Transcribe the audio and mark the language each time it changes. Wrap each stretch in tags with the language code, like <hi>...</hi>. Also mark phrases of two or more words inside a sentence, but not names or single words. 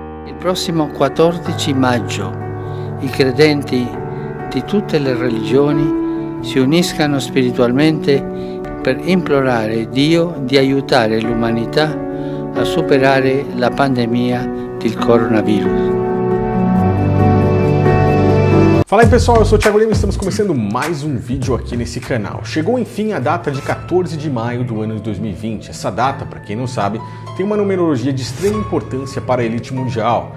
<it>Il prossimo 14 maggio i credenti di tutte le religioni si uniscano spiritualmente per implorare Dio di aiutare l'umanità a superare la pandemia del coronavírus.</it> <pt>Fala aí pessoal, eu sou o Thiago Lima e estamos começando mais um vídeo aqui nesse canal. Chegou enfim a data de 14 de maio do ano de 2020. Essa data, para quem não sabe, tem uma numerologia de extrema importância para a elite mundial.</pt>